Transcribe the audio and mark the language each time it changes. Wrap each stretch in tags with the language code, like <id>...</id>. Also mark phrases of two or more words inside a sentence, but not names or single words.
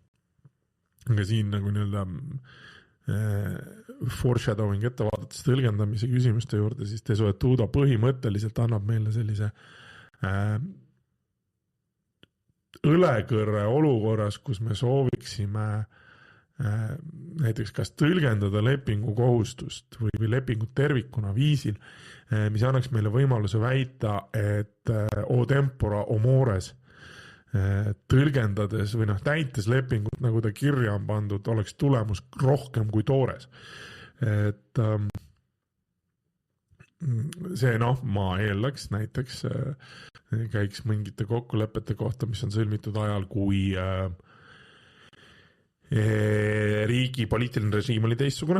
<et>Aga siin nagu nii-öelda foreshadowing ette vaadates tõlgendamise küsimuste juurde, siis desuetudo põhimõtteliselt annab meile sellise õlekõrre olukorras, kus me sooviksime näiteks kas tõlgendada lepingu kohustust või lepingut tervikuna viisil, mis annaks meile võimaluse väita, et</et> <la>o tempora o mores</la> <et>tõlgendades või täites lepingut, nagu ta kirja on pandud, oleks tulemus rohkem kui toores. Et see ma eeldaks näiteks käiks mingite kokkulepete kohta, mis on sõlmitud ajal, kui riigi poliitiline režiim oli teistsugune.</et>